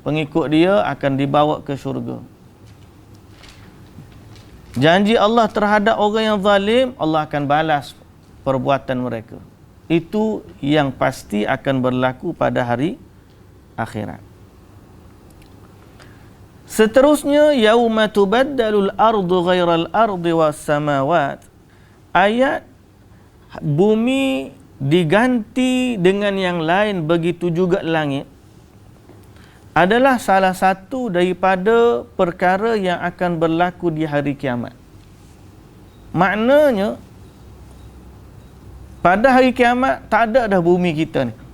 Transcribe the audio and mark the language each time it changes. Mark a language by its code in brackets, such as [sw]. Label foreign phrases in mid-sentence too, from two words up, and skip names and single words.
[ms] Pengikut dia akan dibawa ke syurga. Janji Allah terhadap orang yang zalim, Allah akan balas perbuatan mereka. Itu yang pasti akan berlaku pada hari akhirat. Seterusnya, [ar] يوم تبدل الأرض غير الأرض والسماوات. [ms] Ayat bumi diganti dengan yang lain, begitu juga langit, adalah salah satu daripada perkara yang akan berlaku di hari kiamat. Maknanya, pada hari kiamat tak ada dah bumi kita ni.